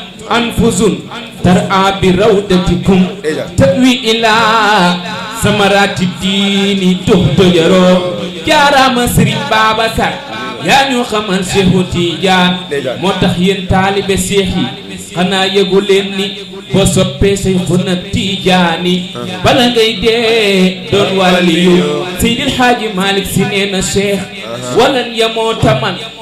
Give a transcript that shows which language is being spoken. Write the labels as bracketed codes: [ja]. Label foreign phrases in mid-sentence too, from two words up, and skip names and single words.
[ar] أنفس ترعى بروضتكم تأوي إلى ثمرات الدين تهتجر. [wo] Jaaraama Serigne Babacar, yaa ñu xamal Cheikhu Tidiane. Moo tax yéen taalibe Cheikh yi, xanaa yëgu leen ni boo soppee Cheikhuna Tidiane, bala ngay dee doon waliyu. Seydil Hadji Malick Sy nee na Cheikh, [ar] ولن يموت من.